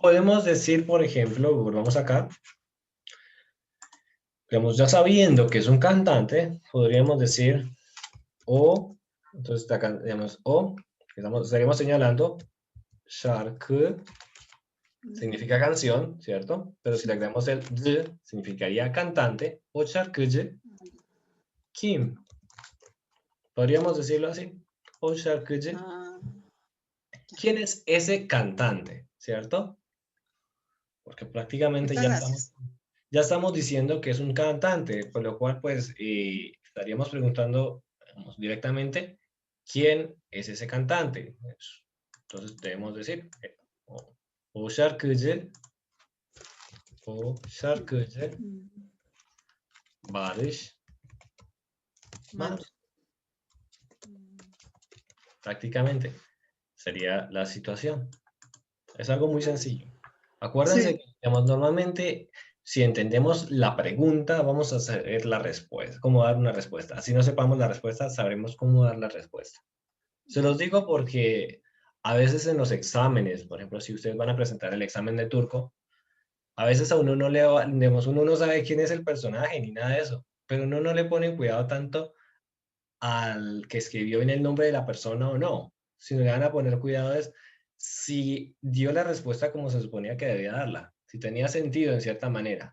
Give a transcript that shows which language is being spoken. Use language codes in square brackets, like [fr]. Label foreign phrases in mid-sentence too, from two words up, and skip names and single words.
[es] Podemos decir, por ejemplo, volvamos acá, digamos, ya sabiendo que es un cantante, podríamos decir o, entonces acá, digamos, o, estaríamos señalando şarkı significa canción, ¿cierto? Pero si le agregamos el d, significaría cantante, [tr] o şarkıcı, kim. [es] Podríamos decirlo así. [tr] O şarkıcı. Ah, [es] ¿Quién es ese cantante? ¿Cierto? Porque prácticamente muchas gracias. ya estamos diciendo que es un cantante, por lo cual pues estaríamos preguntando digamos, directamente quién es ese cantante. Entonces debemos decir [tr] o şarkıcı, o şarkıcı Mm, [es] Barış Mancho. Manço. Mm, Prácticamente sería la situación. Es algo muy ah, sencillo. Acuérdense sí, que digamos, normalmente si entendemos la pregunta, vamos a saber la respuesta, cómo dar una respuesta. Así no sepamos la respuesta, sabremos cómo dar la respuesta. Se los digo porque a veces en los exámenes, por ejemplo, si ustedes van a presentar el examen de turco, a veces a uno no le va, digamos, uno no sabe quién es el personaje ni nada de eso, pero uno no le pone cuidado tanto al que escribió bien el nombre de la persona o no, sino le van a poner cuidado es si dio la respuesta como se suponía que debía darla, si tenía sentido en cierta manera.